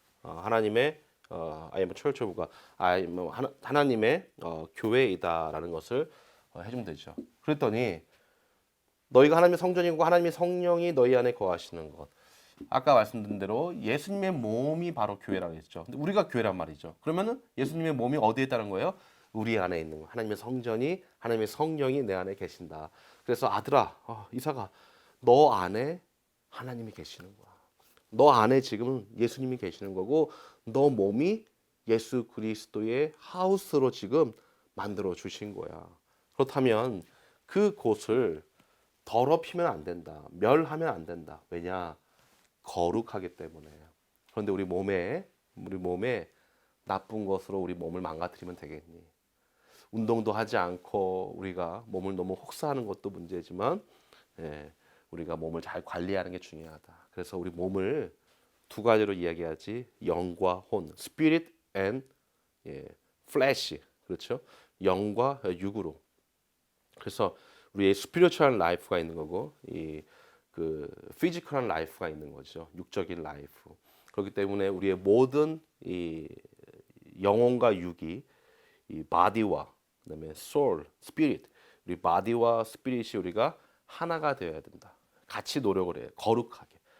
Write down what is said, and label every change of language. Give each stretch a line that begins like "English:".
Korean: 하나님의
English: I am a church of God. I am
Korean: 하나님의 교회이다라는 것을 해주면 되죠. 그랬더니 너희가 하나님의 성전이고 하나님의 성령이 너희 안에 거하시는 것. 아까 말씀드린 대로 예수님의 몸이 바로 교회라고 했죠. 근데 우리가 교회란 말이죠. 그러면은 예수님의 몸이 어디에 있다는 거예요? 우리 안에 있는 거. 하나님의 성전이 하나님의 성령이 내 안에 계신다. 그래서 아들아, 이사가 너 안에 하나님이 계시는 거야. 너 안에 지금 예수님이 계시는 거고 너 몸이 예수 그리스도의 하우스로 지금 만들어 주신 거야. 그렇다면 그 곳을 더럽히면 안 된다. 멸하면 안 된다. 왜냐? 거룩하기 때문에. 그런데 우리 몸에 나쁜 것으로 우리 몸을 망가뜨리면 되겠니? 운동도 하지 않고 우리가 몸을 너무 혹사하는 것도 문제지만 우리가 몸을 잘 관리하는 게 중요하다. 그래서 우리 몸을 두 가지로 이야기하지. 영과 혼,
English: spirit and flesh.
Korean: 그렇죠? 영과 육으로. 그래서 우리의 스피리추얼 라이프가 있는 거고 그 피지컬한 라이프가 있는 거죠. 육적인 라이프. 그렇기 때문에 우리의 모든 이 영혼과 육이 이 바디와 그다음에
English: soul, spirit,
Korean: 우리 바디와 스피릿이 우리가 하나가 되어야 된다. 같이 노력을 해요. 거룩하게.